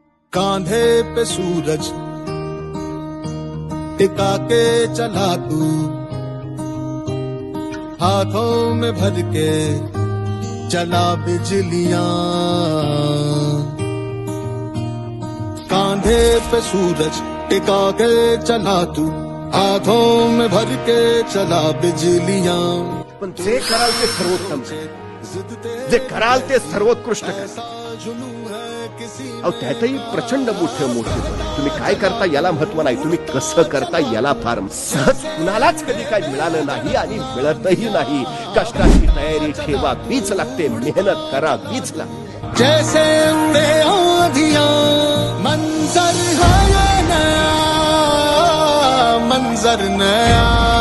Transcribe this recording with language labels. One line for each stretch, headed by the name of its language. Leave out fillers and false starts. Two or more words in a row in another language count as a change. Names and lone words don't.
Hindi: कांधे पे सूरज टिका के चला तू, हाथों में भर के चला बिजलियां। कांधे पे सूरज टिका के चला तू, हाथों में भर के चला बिजलियां।
Marathi: पण जे कराल ते सर्वोत्तम, जे कराल ते सर्वोत्कृष्ट करा। अहो त्यातही प्रचंड मोठे मोठे तुम्ही काय करता याला महत्व नाही, तुम्ही कसं करता याला फार। सहज कुणालाच कधी काय मिळालं नाही आणि मिळतही नाही। कष्टाची तयारी ठेवा, वीच लागते, मेहनत करा, वीच लागते।
Hindi: जैसे उड़े आंधियां मंजर है नया, मंजर नया।